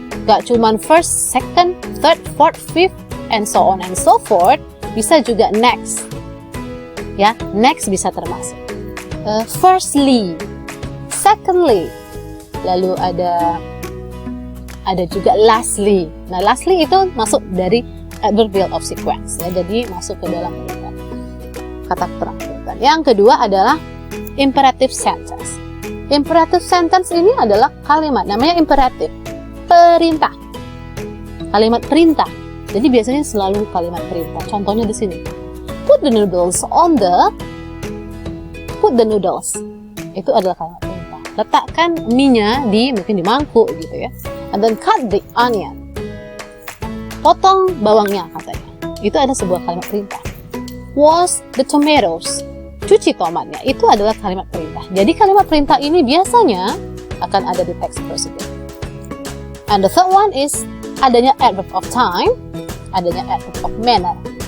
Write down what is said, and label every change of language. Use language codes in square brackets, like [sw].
[id] Gak cuman [en] first, second, third, fourth, fifth, and so on and so forth. [id] Bisa juga next, ya, next bisa termasuk. Firstly, secondly, lalu ada juga lastly. Nah, lastly itu masuk dari adverbial of sequence, ya, jadi masuk ke dalam urutan, kata keterangan urutan. Yang kedua adalah imperative sentence. Imperative sentence ini adalah kalimat, namanya imperative, perintah, kalimat perintah. Jadi biasanya selalu kalimat perintah. Contohnya di sini, [en] put the noodles on the, put the noodles, [id] itu adalah kalimat perintah. Letakkan mie-nya mungkin di mangkuk gitu ya. [en] And then cut the onion, [id] potong bawangnya katanya. Itu ada sebuah kalimat perintah. [en] Wash the tomatoes, [id] cuci tomatnya, itu adalah kalimat perintah. Jadi kalimat perintah ini biasanya akan ada di text procedure. [en] And the third one is adanya adverb of time, adanya adverb of manner.